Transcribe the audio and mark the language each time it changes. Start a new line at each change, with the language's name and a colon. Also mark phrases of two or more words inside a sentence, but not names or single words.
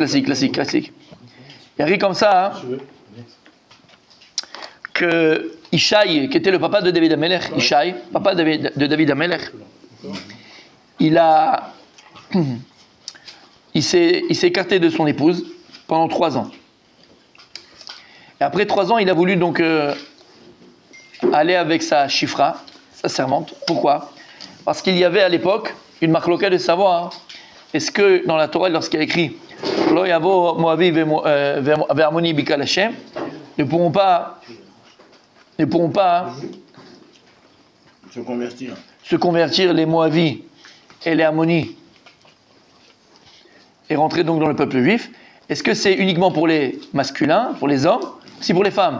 French: Il a écrit comme ça que Ishaï, qui était le papa de David Amelech, Ishaï, papa de David Amelech, il s'est écarté de son épouse pendant 3 ans. Et après 3 ans, il a voulu donc aller avec sa chifra, sa servante. Pourquoi? Parce qu'il y avait à l'époque une marloquette de savoir. Est-ce que dans la Torah, lorsqu'il y a écrit
Hebrew: לא יבוא מואבי ועמוני בקהל השם,
French: ne pourront pas se convertir les Moavis et les Ammoni et rentrer donc dans le peuple juif. Est-ce que c'est uniquement pour les masculins, pour les hommes, aussi pour les femmes?